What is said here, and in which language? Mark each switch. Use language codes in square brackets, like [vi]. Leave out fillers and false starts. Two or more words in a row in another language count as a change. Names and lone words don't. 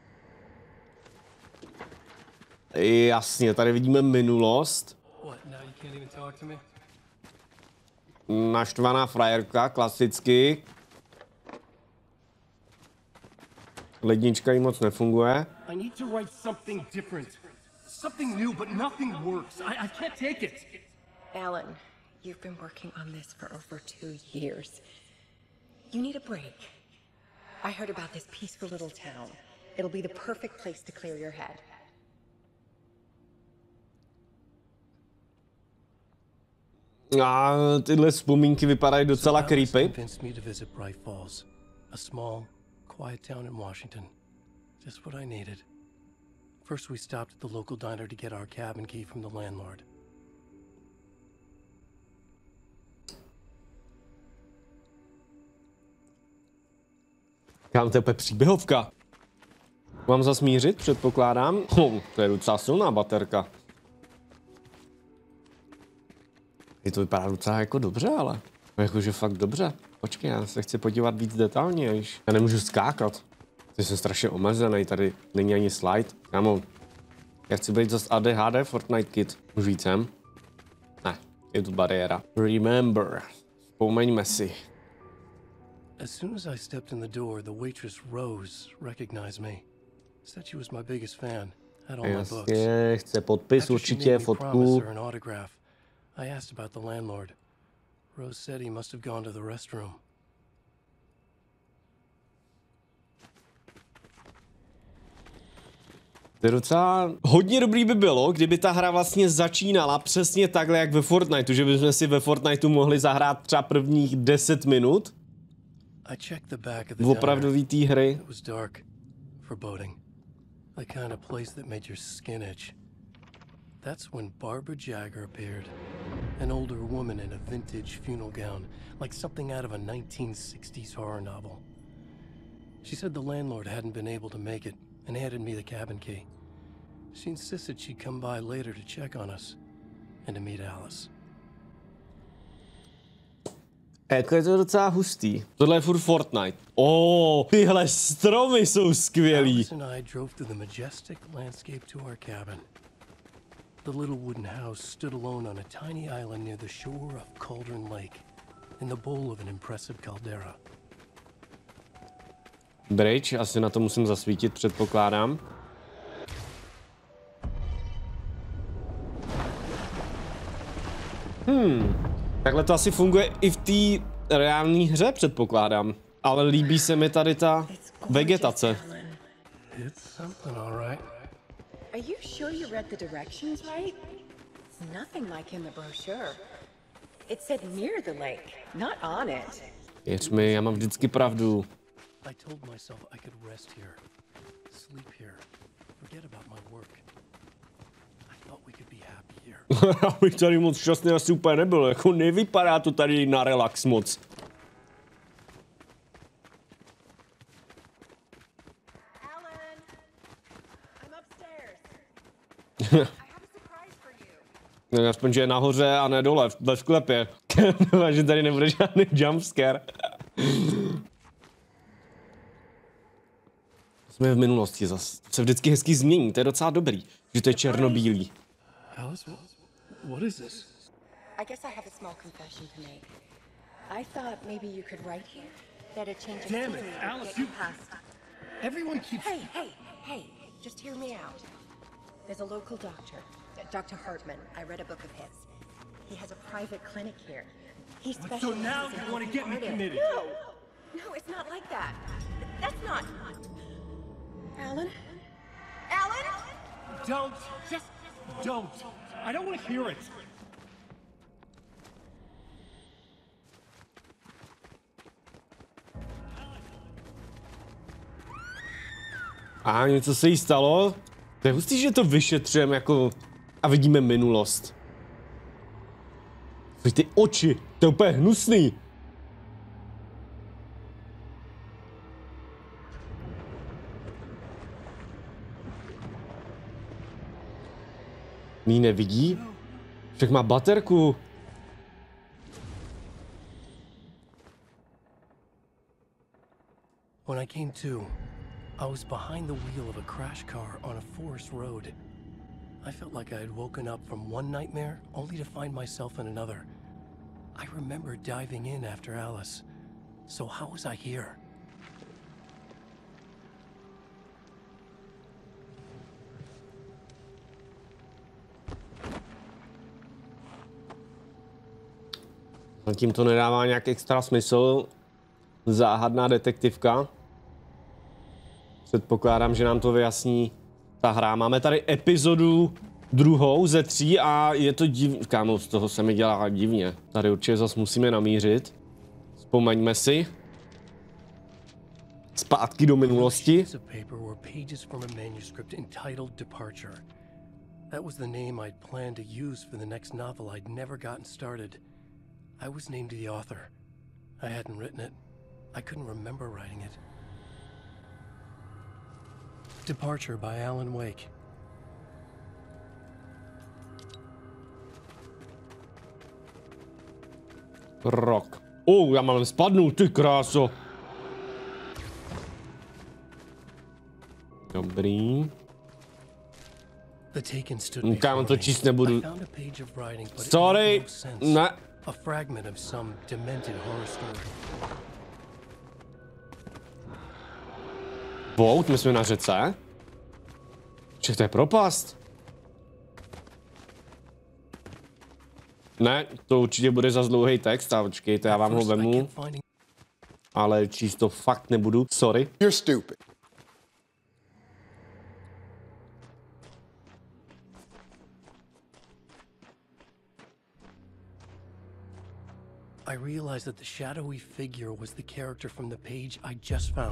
[cs] Jasně, tady vidíme minulost. Naštvaná frajerka, klasicky. Lednička jí moc nefunguje. [en] Something new, but nothing works. I can't take it. Alan, you've been working on this for over 2 years. You need a break. I heard about this peaceful little town. It'll be the perfect place to clear your head. [cs] A tyhle vzpomínky vypadají docela creepy. [en] A small, quiet town in Washington. Just what I needed. First, we stopped at the local diner to get our cabin key from the landlord. [cs] Kam to je příběhovka? Mám zasmířit, předpokládám. To je docela silná baterka. To vypadá docela jako dobře, ale. Jakože fakt dobře. Počkej, já se chci podívat víc detailně, já nemůžu skákat. Ty jsem strašně omezený, tady není ani slide. Kámo, já chci být zase ADHD Fortnite kid. Můžu jít sem? Ne, je tu bariéra. Remember. Vzpomeňme si. [en] As soon as I stepped in the door, the waitress Rose recognized me. Said she was my biggest fan. Had all my books. [cs] Jasně, chce podpis určitě, fotku. [en] I asked about the landlord. Rose said he must have gone to the restroom. [cs] To je docela hodně dobrý by bylo, kdyby ta hra vlastně začínala přesně takhle jak ve Fortniteu, že bychom si ve Fortniteu mohli zahrát třeba prvních 10 minut v opravdový té hry. [en] That's when Barbara Jagger appeared, an older woman in a vintage funeral gown, like something out of a 1960s horror novel. She said the landlord hadn't been able to make it and handed me the cabin key. She insisted she'd come by later to check on us and to meet Alice. [cs] Je to docela hustý. Tohle je furt Fortnite. Tyhle stromy jsou skvělý. [en] Alice and I drove through the majestic landscape to our cabin. The little wooden house stood alone on a tiny island near the shore of Cauldron Lake, in the bowl of an impressive caldera. Bridge, [cs] asi na to musím zasvítit, předpokládám. Takhle to asi funguje i v té reálné hře, předpokládám. Ale líbí se mi tady ta vegetace. [en] Are you sure you read the directions right? It's nothing like in the brochure. It said near the lake, not on it. [cs] Věř mi, já mám vždycky pravdu. [en] I told myself I could rest here, sleep here, forget about my work. I thought we could be happy here. [cs] Já bych tady moc šťastný asi úplně nebyl, jako nevypadá to tady na relax moc. [en] Alan, I'm upstairs. I have a surprise for you. [cs] No, aspoň, že je nahoře a ne dole, ve sklepě. Že tady nebude žádný jumpscare. Jsme v minulosti zas. To se vždycky hezky změní, to je docela dobrý, že to je černobílý. [en] Alice, what is this? I guess I have a small confession to make. I thought maybe you could write here that a change of Damn it, scenery would Alice, get you- you past. Everyone keeps. Hey, just hear me out. There's a local doctor, Dr. Hartman. I read a book of his. He has a private clinic here. He So specializes now in you want to helping get me artists. committed? No, it's not like that. That's not. Alan? Alan? Don't. Just don't. I don't want to hear it. [cs] A něco se jí stalo? To je hustý, že to vyšetřujeme jako a vidíme minulost. Ty oči, to je úplně hnusný. Ní nevidí? Však má baterku. [en] When I came to, I was behind the wheel of a crash car on a forest road. I felt like I had woken up from one nightmare only to find myself in another. I remember diving in after Alice. So how was I here? [cs] Zatím to nedává nějak extra smysl. Záhadná detektivka. Předpokládám, že nám to vyjasní ta hra. Máme tady epizodu 2 ze 3 a je to divné. Kámo, z toho se mi dělá divně. Tady určitě zase musíme namířit. Vzpomeňme si. Zpátky do minulosti. [en] That was the name I'd planned to use for the next novel I'd never gotten started. I was named the author. I hadn't written it. I couldn't remember writing it. Departure by Alan Wake. [cs] Rok. Já mám spadnout, ty kráso. Dobrý. Kámo, to číst nebudu. Sorry. Ne. [en] A fragment of some demented horror story. [cs] Bout, my jsme na řece. Čech, to je propast. Ne, to určitě bude za dlouhý text a počkejte, já vám ho vemu. Ale číst to fakt nebudu, sorry. [en] You're stupid. I realized that the shadowy figure was the character from the page I just found.